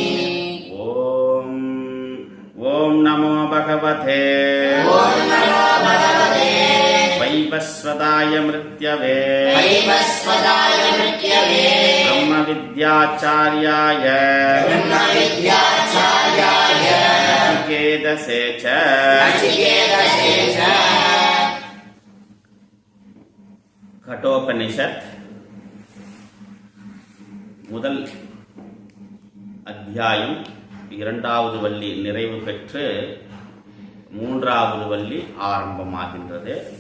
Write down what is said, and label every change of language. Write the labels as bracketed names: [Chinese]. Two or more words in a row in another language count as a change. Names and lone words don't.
[Sanskrit] ओम नमो भगवते वैवस्वताय मृत्यवे ब्रह्म विद्याचार्याय नचिकेतसे च கட்டோபனிஷத் [Tamil] முதல் அத்தியாயம் இரண்டாவது வள்ளி நிறைவு பெற்று மூன்றாவது வள்ளி ஆரம்பமாகின்றது.